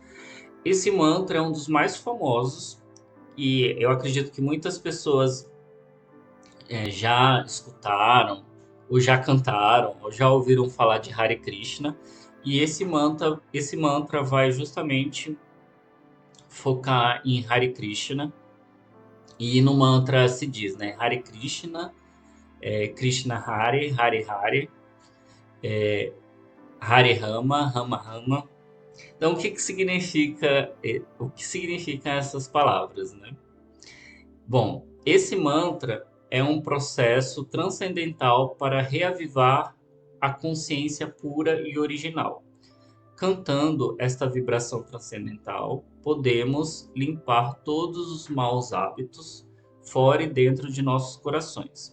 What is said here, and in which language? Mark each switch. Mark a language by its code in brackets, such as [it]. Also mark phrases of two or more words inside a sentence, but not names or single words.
[pt] Esse mantra é um dos mais famosos e eu acredito que muitas pessoas já escutaram, ou já cantaram, ou já ouviram falar de Hare Krishna. E esse mantra vai justamente focar em Hare Krishna. E no mantra se diz, né? [sa] Hare Krishna, Krishna Hare, Hare Hare, Hare Rama, Rama Rama. [pt] Então, o que significam essas palavras, né? Bom, esse mantra é um processo transcendental para reavivar a consciência pura e original. Cantando esta vibração transcendental, podemos limpar todos os maus hábitos fora e dentro de nossos corações.